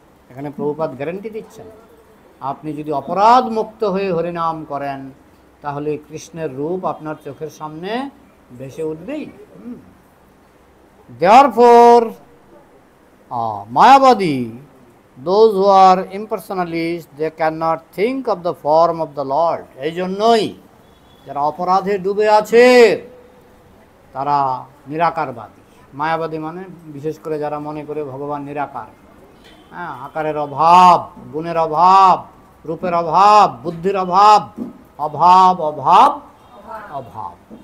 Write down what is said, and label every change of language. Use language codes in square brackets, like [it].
[bn] এখানে প্রভুপাদ গ্যারান্টি দিচ্ছেন, আপনি যদি অপরাধ মুক্ত হয়ে হরিনাম করেন, তাহলে কৃষ্ণের রূপ আপনার চোখের সামনে ভেসে উঠবেই। [en] Therefore Mayavadi, those who are impersonalists, they cannot think of the form of the Lord. [bn] এই জন্যই যারা অপরাধে ডুবে আছে তারা নিরাকারবাদী। মায়াবাদী মানে বিশেষ করে যারা মনে করে ভগবান নিরাকার, হ্যাঁ, আকারের অভাব, গুণের অভাব, রূপের অভাব, বুদ্ধির অভাব, অভাব অভাব অভাব।